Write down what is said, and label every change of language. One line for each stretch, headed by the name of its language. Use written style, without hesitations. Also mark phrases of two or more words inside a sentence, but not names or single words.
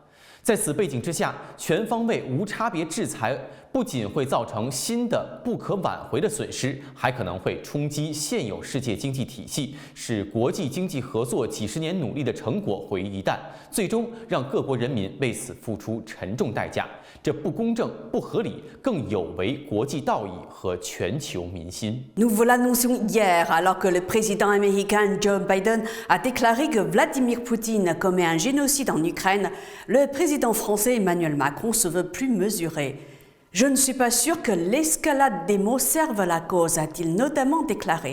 Chinese: 在此背景之下，全方位无差别制裁不仅会造成新的不可挽回的损失，还可能会冲击现有世界经济体系，使国际经济合作几十年努力的成果毁于一旦，最终让各国人民为此付出沉重代价。这不公正、不合理，更有违国际道义和全球民心。
French: Nous vous l'annoncions hier, alors que le président américain Joe Biden a déclaré que Vladimir Poutine commet un génocide en Ukraine, le président français Emmanuel Macron se veut plus mesuré. Je ne suis pas sûr que l'escalade des mots serve la cause, a-t-il notamment déclaré.